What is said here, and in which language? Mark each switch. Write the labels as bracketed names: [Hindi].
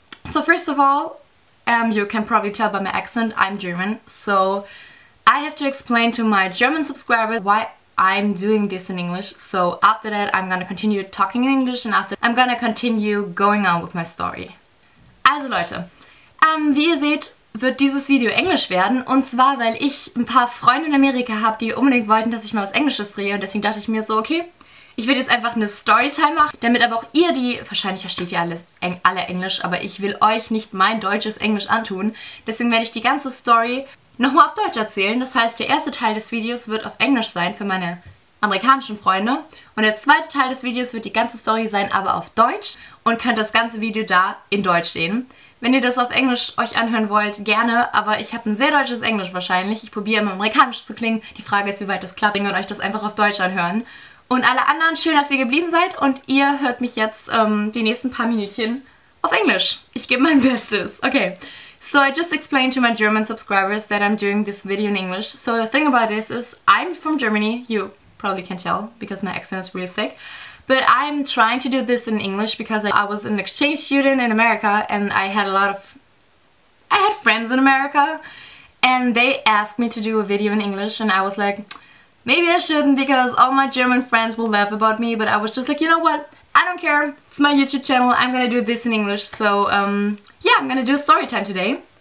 [English] So first of all, you can probably tell by my accent, I'm German, so I have to explain to my German subscribers why I'm doing this in English. So after that I'm gonna continue talking in English and after I'm gonna continue going on with my story. [German] Also Leute, wie ihr seht, wird dieses Video Englisch werden, und zwar, weil ich ein paar Freunde in Amerika habe, die unbedingt wollten, dass ich mal was Englisches drehe, und deswegen dachte ich mir so, okay, ich will jetzt einfach eine Storytime machen, damit aber auch ihr wahrscheinlich versteht ihr alle Englisch, aber ich will euch nicht mein deutsches Englisch antun, deswegen werde ich die ganze Story nochmal auf Deutsch erzählen. Das heißt, der erste Teil des Videos wird auf Englisch sein für meine amerikanischen Freunde und der zweite Teil des Videos wird die ganze Story sein, aber auf Deutsch, und könnt das ganze Video da in Deutsch sehen. Wenn ihr das auf Englisch euch anhören wollt, gerne, aber ich habe ein sehr deutsches Englisch wahrscheinlich. Ich probiere immer amerikanisch zu klingen. Die Frage ist, wie weit das klappt, und euch das einfach auf Deutsch anhören. Und alle anderen, schön, dass ihr geblieben seid, und ihr hört mich jetzt die nächsten paar Minütchen auf Englisch. Ich gebe mein Bestes. [English] Okay, so I just explained to my German subscribers that I'm doing this video in English. So the thing about this is I'm from Germany. You probably can tell because my accent is really thick. But I'm trying to do this in English because I was an exchange student in America and I had friends in America and they asked me to do a video in English, and I was like, maybe I shouldn't because all my German friends will laugh about me, but I was just like, you know what, I don't care, it's my YouTube channel, I'm gonna do this in English, so yeah, I'm gonna do a story time today.